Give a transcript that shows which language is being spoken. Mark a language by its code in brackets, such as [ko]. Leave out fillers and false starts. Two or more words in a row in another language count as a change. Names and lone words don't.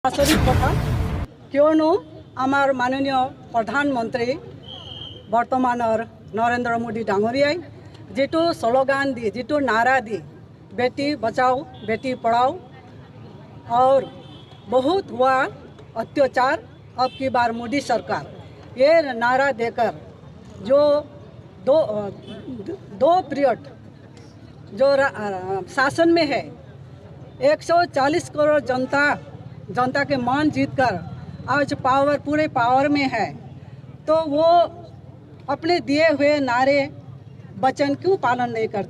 [as] আচৰিত কথা কিয়নো আমাৰ মাননীয় প্ৰধানমন্ত্ৰী বৰ্তমানৰ নৰেন্দ্ৰ মোদী ডাঙৰীয়াই যেটো স্লোগাन [hi] दी जेटो नारा दी बेटी बचाओ बेटी पढ़ाओ और बहुत हुआ अत्याचार अब की बार मोदी सरकार ये नारा देकर जो दो पीरियड जो शासन में है 140 करोड़ जनता के मान जीतकर आज पूरे पावर में है, तो वो अपने दिए हुए नारे वचन क्यों पालन नहीं करते?